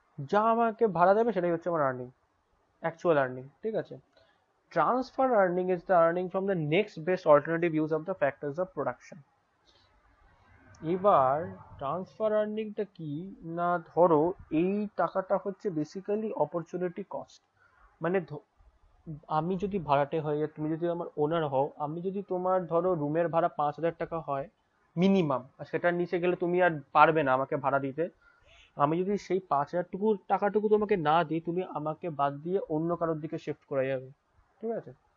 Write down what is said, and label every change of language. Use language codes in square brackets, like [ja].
[bn] যা আমাকে ভাড়া দেবে সেটাই হচ্ছে আমার আর্নিং, অ্যাকচুয়াল আর্নিং। ঠিক আছে, [en] Transfer earning is the earning from the next best alternative use of the factors of production. [bn] এবার ট্রান্সফার আর্নিংটা কি না, ধরো এই টাকাটা হচ্ছে বেসিক্যালি অপরচুনিটি কস্ট। মানে আমি যদি ভাড়াটে হই, তুমি যদি আমার ওনার হও, আমি যদি তোমার ধরো রুমের ভাড়া 5,000 টাকা হয় মিনিমাম, আর সেটার নিচে গেলে তুমি আর পারবে না আমাকে ভাড়া দিতে, আমি যদি সেই 5,000 টাকাটুকু তোমাকে না দিই, তুমি আমাকে বাদ দিয়ে অন্য কারোর দিকে শিফট করে যাবে, ঠিক আছে?